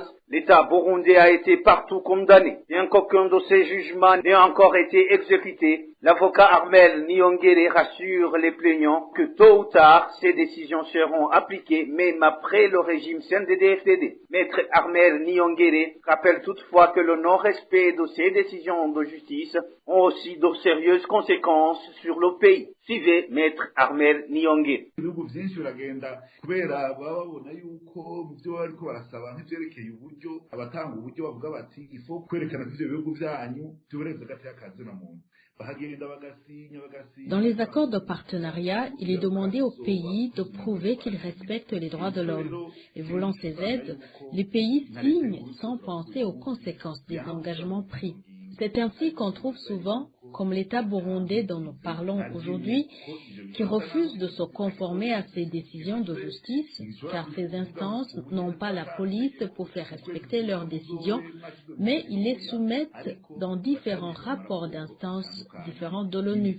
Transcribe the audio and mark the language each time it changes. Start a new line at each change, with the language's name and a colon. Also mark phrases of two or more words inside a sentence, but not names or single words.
French: L'État burundais a été partout condamné. Bien qu'aucun de ces jugements n'ait encore été exécuté, L'avocat Armel Niongere rassure les plaignants que tôt ou tard, ces décisions seront appliquées, même après le régime CNDD-FDD. Maître Armel Niongere rappelle toutefois que le non-respect de ces décisions de justice ont aussi de sérieuses conséquences sur le pays. Suivez Maître Armel Niongere.
Rundi: ibihugu byinshi biragenda kubera baba babona yuko mu byo bariko barasaba nk'ivyerekeye uburyo abatanga uburyo bavuga bati ifo kwerekana ko ivyo bihugu byanyu byubereza hagati y'akazi na muntu.
French: Dans les accords de partenariat, il est demandé aux pays de prouver qu'ils respectent les droits de l'homme. Et voulant ces aides, les pays signent sans penser aux conséquences des engagements pris. C'est ainsi qu'on trouve souvent, comme l'État burundais dont nous parlons aujourd'hui, qui refuse de se conformer à ces décisions de justice, car ces instances n'ont pas la police pour faire respecter leurs décisions, mais ils les soumettent dans différents rapports d'instances différentes de l'ONU.